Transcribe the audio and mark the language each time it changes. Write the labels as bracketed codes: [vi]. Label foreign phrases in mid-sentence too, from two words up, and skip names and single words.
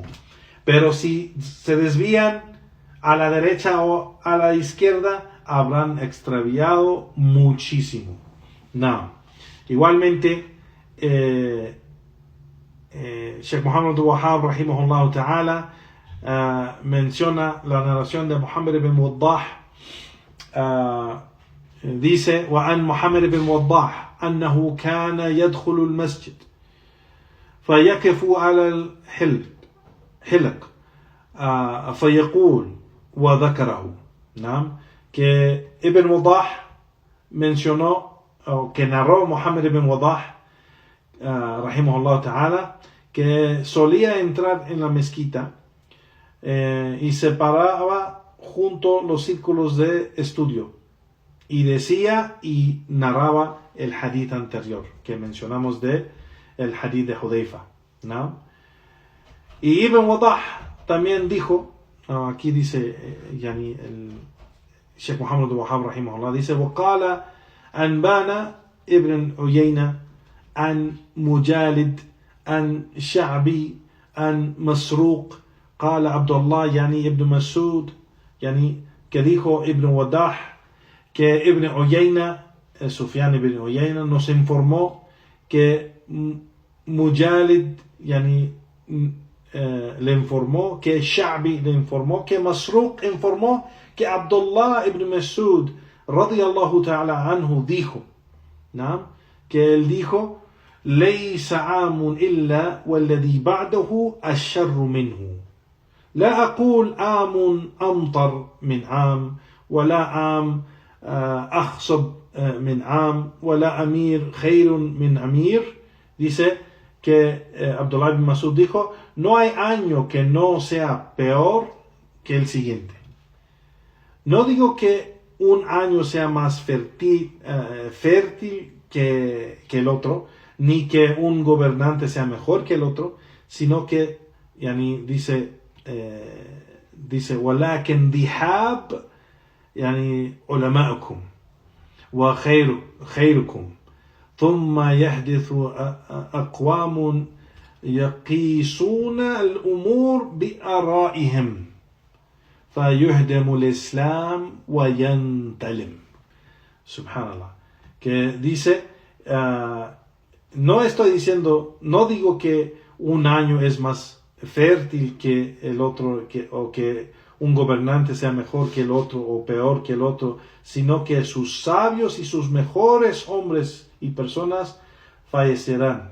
[es] Pero si se desvían a la derecha o a la izquierda, habrán extraviado muchísimo. No. Igualmente, Sheikh Muhammad Abdul Wahhab [ar] رحمه الله تعالى [es] menciona la narración de Muhammad ibn Waddah. Dice: [ar] وعن محمد بن وضاح أنه كان يدخل المسجد فيقف على الحلق فيقول وذكره. نعم. [es] Que Ibn Wadah mencionó, o que narró Muhammad ibn Wadah, [ar] رحمه الله تعالى, [es] que solía entrar en la mezquita y se paraba junto a los círculos de estudio y decía y narraba el hadith anterior que mencionamos de el hadith de Hudayfa, ¿no? Y Ibn Wadah también dijo, aquí dice yani el Sheikh Muhammad ibn Wahhab rahimahullah, dice وقال [ar] أنبانا ابن عيينة عن مجالد عن شعبي عن مسروق قال عبد الله يعني ابن مسعود, يعني [es] que dijo Ibn Wadah que Ibn Uyayna, Sufyan ibn Uyayna, nos informó que Mujalid yani, le informó, que Sha'bi le informó, que Masruq informó, que Abdullah ibn Mas'ud [ar] رضي الله تعالى عنه [es] dijo, ¿no? Que él dijo [ar] ليس عام إلا والذي بعده الشر منه لا أقول عام أمطر من عام ولا عام أخصب من عام ولا أمير خير من أمير. [es] Dice que Abdullah ibn Mas'ud dijo, no hay año que no sea peor que el siguiente. No digo que un año sea más fértil que el otro, ni que un gobernante sea mejor que el otro, sino que yani, dice [ar] ولكن ذهاب يعني علماءكم وخيركم ثم يحدث أقوام يقيسون الأمور بآرائهم فيهدم الإسلام وينتلم. [es] Subhanallah. Que dice, no estoy diciendo, no digo que un año es más fértil que el otro, o que un gobernante sea mejor que el otro o peor que el otro, sino que sus sabios y sus mejores hombres y personas fallecerán.